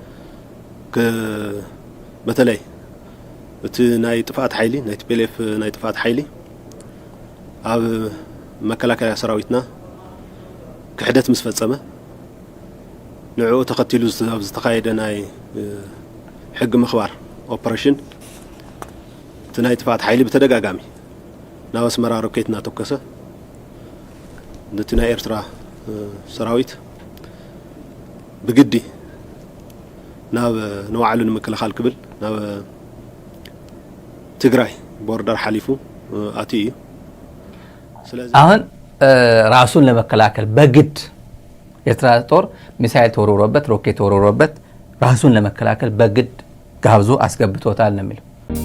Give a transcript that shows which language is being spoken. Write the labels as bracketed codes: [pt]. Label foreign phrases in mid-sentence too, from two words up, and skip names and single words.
[ti] በተለይ እቲ ናይ ጥፋት ሓይሊ ናይ ቲፒኤልኤፍ ናይ ጥፋት ሓይሊ ኣብ መከላከያ ሰራዊትና ክሕደት ምስ ፈጸመ ንዕኡ ተኸቲሉ ዝተኻየደ ናይ ሕጊ ምኽባር ኦፐሬሽን እቲ ናይ ጥፋት ሓይሊ ብተደጋጋሚ ናብ ኣስመራ ሮኬት እናተኮሰ ነቲ ናይ ኤርትራ ሰራዊት ብግዲ ናብ ንባዕሉ ንምክልኻል ክብል ናብ ትግራይ ቦርደር ሓሊፉ ኣትዩ እዩ። ስለዚህ [am] አሁን ራሱን ለመከላከል በግድ ኤርትራ ጦር ሚሳኤል ተወርውሮበት ሮኬት ተወርውሮበት ራሱን ለመከላከል በግድ ጋብዞ አስገብቶታል ነው የሚለው።